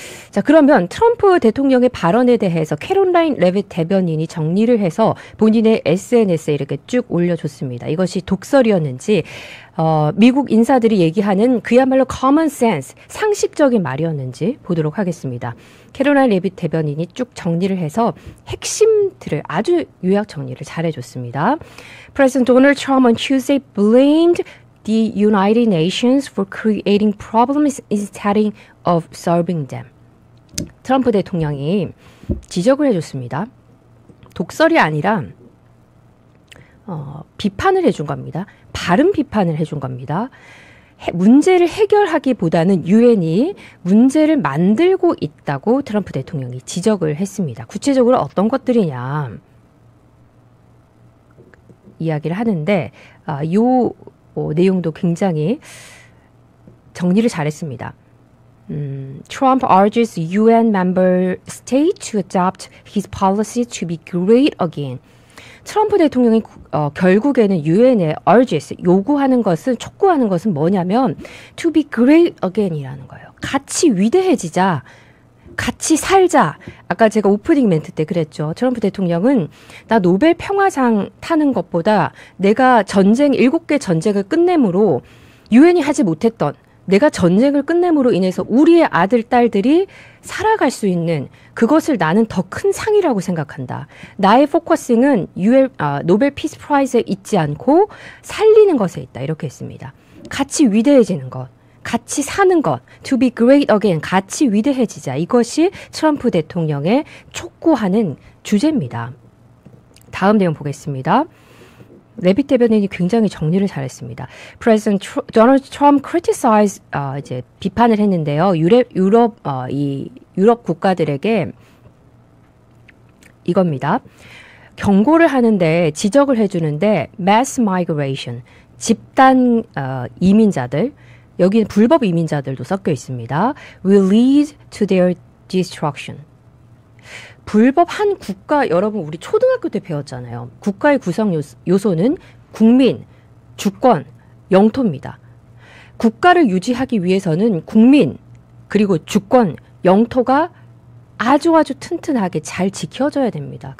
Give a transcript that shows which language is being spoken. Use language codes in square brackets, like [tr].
[ko] 자, 그러면 트럼프 대통령의 발언에 대해서 캐롤라인 레빗 대변인이 정리를 해서 본인의 SNS에 이렇게 쭉 올려줬습니다. 이것이 독설이었는지 미국 인사들이 얘기하는 그야말로 common sense, 상식적인 말이었는지 보도록 하겠습니다. 캐롤라인 레빗 대변인이 쭉 정리를 해서 핵심들을 아주 요약 정리를 잘해줬습니다. [en] President Donald Trump on Tuesday blamed the United Nations for creating problems instead of solving them. [ko] 트럼프 대통령이 지적을 해줬습니다. 독설이 아니라 비판을 해준 겁니다. 바른 비판을 해준 겁니다. 문제를 해결하기보다는 유엔이 문제를 만들고 있다고 트럼프 대통령이 지적을 했습니다. 구체적으로 어떤 것들이냐 이야기를 하는데 요 내용도 굉장히 정리를 잘했습니다. [en] Trump urges UN member states to adopt his policy to be great again. [ko] 트럼프 대통령이 결국에는 유엔에 urges, 요구하는 것은, 촉구하는 것은 뭐냐면 [en] to be great again [ko] 이라는 거예요. 같이 위대해지자. 같이 살자. 아까 제가 오프닝 멘트 때 그랬죠. 트럼프 대통령은 나 노벨 평화상 타는 것보다 내가 7개 전쟁을 끝냄으로 유엔이 하지 못했던 내가 전쟁을 끝냄으로 인해서 우리의 아들, 딸들이 살아갈 수 있는 그것을 나는 더 큰 상이라고 생각한다. 나의 포커싱은 노벨 피스 프라이즈에 있지 않고 살리는 것에 있다. 이렇게 했습니다. 같이 위대해지는 것. 같이 사는 것, [en] to be great again, [ko] 같이 위대해지자. 이것이 트럼프 대통령의 촉구하는 주제입니다. 다음 내용 보겠습니다. 레빗 대변인이 굉장히 정리를 잘했습니다. [en] President Donald Trump criticized, [ko] 이제 비판을 했는데요. 유럽 국가들에게 이겁니다. 경고를 하는데, 지적을 해주는데, mass migration, 집단 이민자들, 여기는 불법 이민자들도 섞여 있습니다. [en] will lead to their destruction. [ko] 불법 한 국가, 여러분 우리 초등학교 때 배웠잖아요. 국가의 구성 요소는 국민, 주권, 영토입니다. 국가를 유지하기 위해서는 국민, 그리고 주권, 영토가 아주 튼튼하게 잘 지켜져야 됩니다.